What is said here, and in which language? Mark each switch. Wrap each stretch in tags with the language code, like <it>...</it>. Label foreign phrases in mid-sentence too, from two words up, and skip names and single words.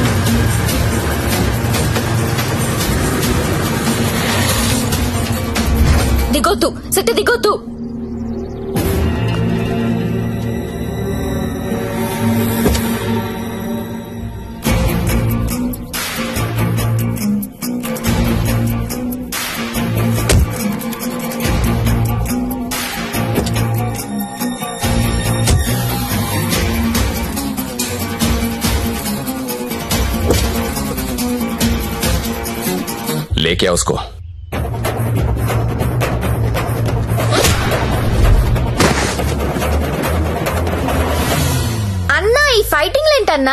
<te>దిగొద్దు సెట్ దిగొద్దు.</te> <hi>लेके आओ उसको.</hi> <te>అన్నా ఈ ఫైటింగ్ ఏంటన్నా?</te>